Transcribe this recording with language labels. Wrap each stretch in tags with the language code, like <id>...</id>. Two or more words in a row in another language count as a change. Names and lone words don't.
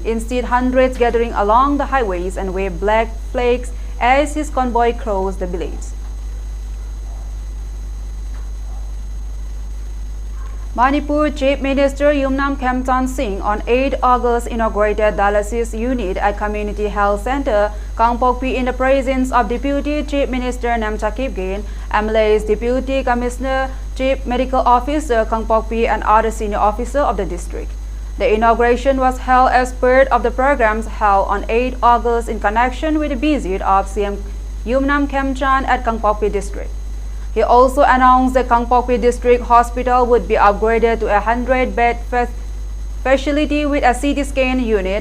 <en>Instead, hundreds gathering along the highways and waved black flags as his convoy crossed the village. Manipur Chief Minister Yumnam Khamtan Singh on 8 August inaugurated dialysis unit at Community Health Center, Kangpokpi, in the presence of Deputy Chief Minister Namcha Kipgin, MLA's Deputy Commissioner, Chief Medical Officer Kangpokpi, and other senior officers of the district. The inauguration was held as part of the programs held on 8 August in connection with the visit of CM Yumnam Khamchan at Kangpokpi district. He also announced the Kangpokpi District Hospital would be upgraded to a 100-bed facility with a CT scan unit.</en>